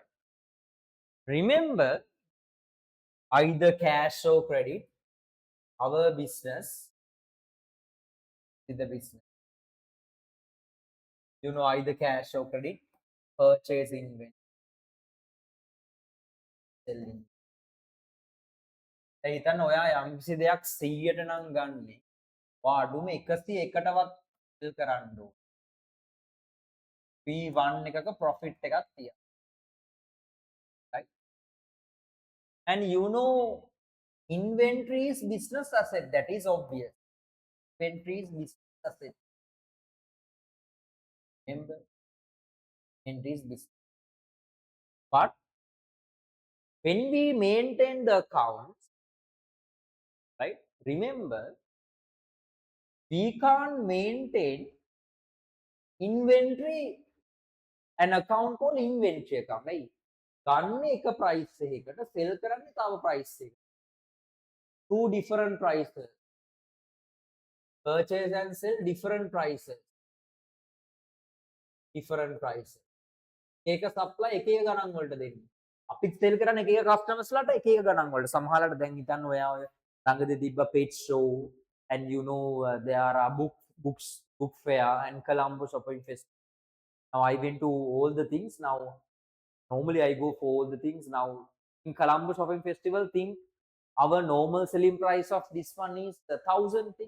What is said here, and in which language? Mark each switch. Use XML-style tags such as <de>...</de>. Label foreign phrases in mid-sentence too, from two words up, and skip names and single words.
<en>Remember, either cash or credit, our business is the business. You know, either cash or credit, purchase inventory, selling.</en> <si>දැන් හිතන්න ඔයා යම්කිසි දෙයක් 100ට නම් ගන්නේ. ඔයා අඩුම 101කටවත් සෙල් කරන්න ඕන. P1 එකක profit එකක් තියන්න.</si> <en>Right? And you know inventory is business asset, that is obvious. Inventory is business asset. Remember, inventory is business. But when we maintain the accounts, right? Remember, we can't maintain inventory an account called inventory account, right?</en> <si>ගන්න එක price එකකට sell කරන්නේ තව price එක.</si> <en>Two different prices. Purchase and sell different prices. Different prices.</en> <si>ඒක supply එක එක ගණන් වලට දෙන්නේ. අපිත් sell කරන්නේ එක එක customers ලාට එක එක ගණන් වලට. සමහරවිට දැන් හිතන්න ඔයා ඔය ළඟදී තිබ්බ</si> <en>pet show and you know there are book fair and Colombo shopping festival. Now I went to all the things. Now normally I go for all the things. Now in Colombo shopping festival thing, our normal selling price of this one is 1,000 thing.</en>